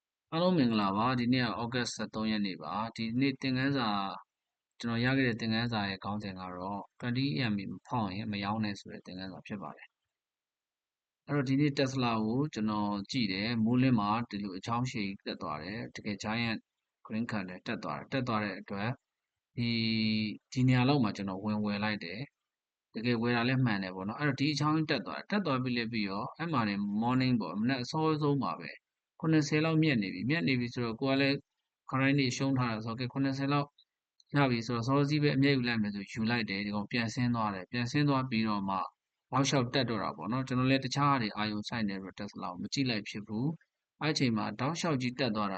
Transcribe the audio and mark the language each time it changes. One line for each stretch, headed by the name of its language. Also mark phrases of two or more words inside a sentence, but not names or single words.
Burmese: အားလုံးမင်္ဂလာပါဒီနေ့ကဩဂတ်13ရက်နေ့ပါဒီနေ့သင်ခန်းစာကျွန်တော်ရခဲ့တဲ့သင်ခန်းစာရဲ့ခေါင်းစဉ်ကတော့20 EMA မဖောက်ရင်မရောင်းနဲ့ဆိုတဲ့သင်ခန်းစာဖြစ်ပါတယ်အဲ့တော့ဒီနေ့ Tesla ကိုကျွန်တော်ကြည့်တယ်မိုးလင်းမှာဒီလိုအချောင်းရှည်တက်သွားတယ်တကယ်
English: giant green candle
Burmese: တက်သွားတဲ့အတွက်ဒီနေရာလောက်မှာကျွန်တော်ဝင်ဝယ်လိုက်တယ်တကယ်ဝယ်တာလည်းမှန်တယ်ပေါ့နော်အဲ့တော့ဒီအချောင်းတက်သွားပြီးတော့အဲ့မှာနေ morning ပေါ့ မနေ့အစောဆုံးပါပဲ80လောက်မြက်နေပြီဆိုတော့ကိုကလည်းခရိုင်းနေရှုံးထားတာဆိုတော့80လောက်ရပြီဆိုတော့စောစီးပဲအမြဲယူလိုက်မယ်ဆိုယူလိုက်တယ်ဒီကောင်ပြန်ဆင်းသွားတယ်ပြန်ဆင်းသွားပြီးတော့မှနောက်လျှောက်တက်တော့တာပေါ့နော်ကျွန်တော်လည်းတခြားဟာတွေအာယုံဆိုင်နေတော့ Tesla ကိုမကြည့်လိုက်ဖြစ်ဘူးအဲ့ချိန်မှာတောက်လျှောက်ကြီးတက်သွား